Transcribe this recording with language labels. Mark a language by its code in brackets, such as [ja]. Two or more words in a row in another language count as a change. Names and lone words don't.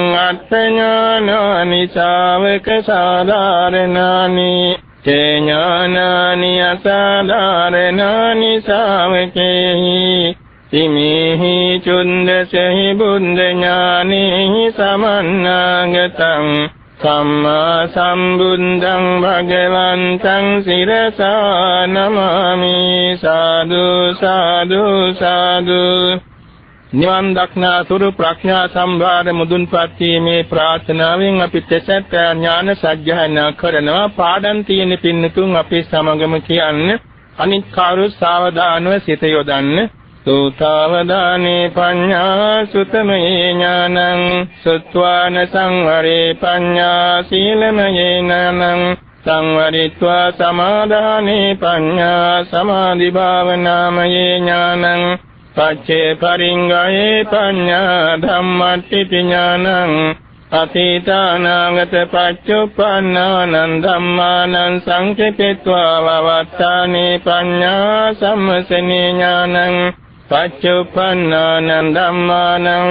[pi] අත්ථ ඥානානි ශාවක සාධාරණානි තේ ඥානානි අසාධාරණානි ශාවකේහි ඉමේහි චුන්දසෙහි බුද්ධ ඥානෙහි සමන්නාගතං සම්මා සම්බුද්ධං භගවන්තං සිරසා නමාමි සාදු සාදු සාදු. [si] නිවන් දක්නා සුරු ප්‍රඥා සම්භාර මුදුන්පත් වීමේ ප්‍රාර්ථනාවෙන් අපි තෙසත් ඥාන සජ්ජායනා කරනවා. පාඩම් තියෙන පින්නතුන් අපි සමගම කියන්නේ අනිත් කාරු සාවධානව සිත යොදන්න. [pi] සෝතාවදානේ පඤ්ඤා සුතමේ ඥානං සුත්වාන සංවරේ පඤ්ඤා සීලමයේ ඥානං සංවරිත්වා සමාදානේ පඤ්ඤා සමාධි භාවනාමයේ ඥානං පච්චේ පරිංගයේ පඤ්ඤා ධම්මට්ඨි ඥානං අතීතානාගත පච්චුප්පන්නානං ධම්මානං සංකේපිත්වා වවත්තානේ පඤ්ඤා සම්මසනේ ඥානං පච්චුප්පන්නානං ධම්මානං